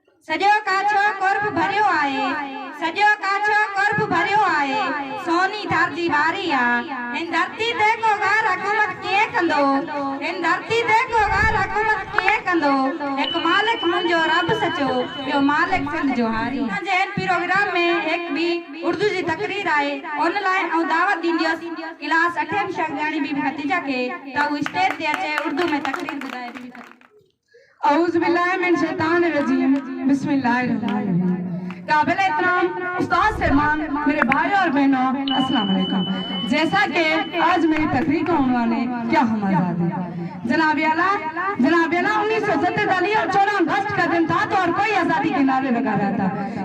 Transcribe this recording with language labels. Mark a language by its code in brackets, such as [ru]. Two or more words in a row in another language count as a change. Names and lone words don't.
[sd] सजो काछो कुर्ब भरियो आए, सजो काछो कुर्ब भरियो आए, सोनी धारजी वारी आ। इन धरती ते को गार हुकूमत के कंदो, इन धरती ते को गार हुकूमत के कंदो। एक मालिक मुंजो रब सचो, यो मालिक सिंध जो हारी। जे इन प्रोग्राम में एक भी उर्दू जी तकरीर आए, उन लाए औ दावत दींदियोस क्लास 8 में शागिर्दानी बीबी खतीजा के त उ स्टेज ते अचे उर्दू में तकरीर बुधाए। [ar] أعوذ بالله من الشيطان الرجيم، بسم الله الرحمن الرحيم. [ur] قابل احترام استاد سہمان، میرے بھائی اور بہنوں, [ar] السلام عليكم. [ur] جیسا کہ آج میری تقریر کا عنوان ہے، کیا ہم آزاد ہیں. جناب عالی 1947 اور 14 اگست کا دن تھا تو اور کوئی آزادی کے نعرے لگا رہا تھا.